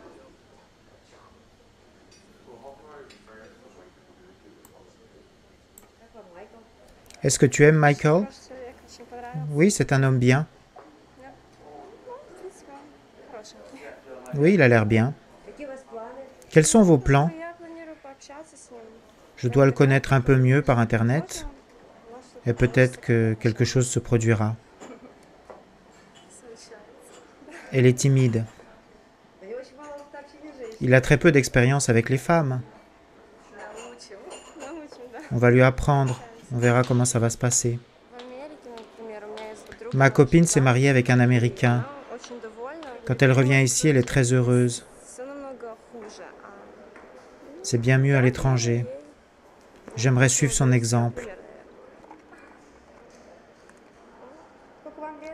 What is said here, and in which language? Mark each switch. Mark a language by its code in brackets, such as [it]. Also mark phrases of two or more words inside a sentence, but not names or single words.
[fr] Est-ce que tu aimes Michael? [ru] Человек очень понравился. [fr] Oui, c'est un homme bien. [ru] В принципе, он хороший. [fr] Oui, il a l'air bien. Quels sont vos plans? [ru] Я планирую пообщаться с ним. [fr] Je dois le connaître un peu mieux par Internet. Et peut-être que quelque chose se produira. Elle est timide. Il a très peu d'expérience avec les femmes. [ru] Научим, да. [fr] On va lui apprendre. On verra comment ça va se passer. [ru] В Америке, например, у меня есть подруга. [fr] Ma copine s'est mariée avec un Américain. [ru] Она очень довольна. [fr] Quand elle revient ici, elle est très heureuse. [ru] Все намного хуже. [fr] C'est bien mieux à l'étranger. J'aimerais suivre son exemple. [ru] Сколько вам лет?